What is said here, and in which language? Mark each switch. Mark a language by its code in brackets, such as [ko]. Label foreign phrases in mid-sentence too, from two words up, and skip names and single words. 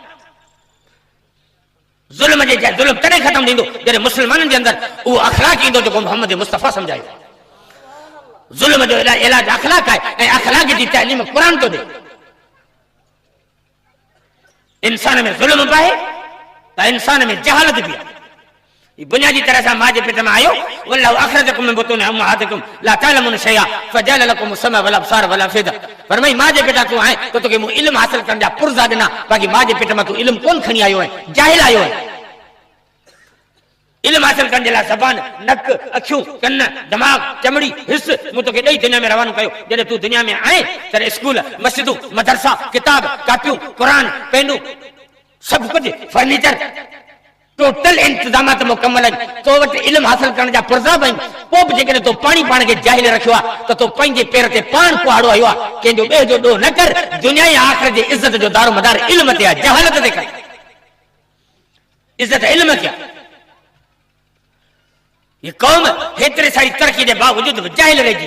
[sd] ज़ुल्म जे ज़ुल्म तॾहिं ख़त्म थींदो जॾहिं मुस्लमाननि जे अंदरि उहो अख़लाक ईंदो जेको मोहम्मद मुस्तफ़ा सम्झायो। ज़ुल्म जो इलाज अख़लाक आहे ऐं अख़लाक जी तालीम क़ुरान थो ॾे। इंसान में ज़ुल्म पाए त इंसान में जहालत भी आहे। बुनियादी तरह से मां जे पेट में आयो, [ar] والله أخرجكم من بطون أمهاتكم لا تعلمون شيئا فجعل لكم السمع والأبصار والأفئدة. [sd] फरमाई मां जे पेटा तू आहे तो तोखे मूं इल्म हासिल करण जा पुरज़ा ॾिना, बाक़ी मां जे पेट में तू इल्म कोन खणी आयो आहे, जाहिल आयो आहे। इल्म हासिल करण जे लाइ ज़बान, नक, अखियूं, कन, दिमाग़, चमड़ी, हिस मूं तोखे ॾेई दुनिया में रवानो कयो। जॾहिं तू दुनिया में आहे तॾहिं स्कूल, मस्जिदूं, मदरसा, किताब, कापियूं, क़ुरान, पेनूं, सब कुछ फर्नीचर, टोटल इंतजामात मुकम्मल आहिनि। तो वटि इल्म हासिल करण जा पुरज़ा बि आहिनि। पोइ बि जेकॾहिं तो पाण खे जाहिल रखियो आहे त तो पंहिंजे पेर ते पाण कुहाड़ो आयो आहे। कंहिंजो ॿिए जो ॾोह न कर। दुनिया ऐं आख़िरत जी इज़त जो दारो मदार इल्म ते आहे, जहालत ते कर। इज़त इल्म खे आहे। ये कौम हेतिरे सारी तरक़ी जे बावजूद बि जाहिल रहिजी।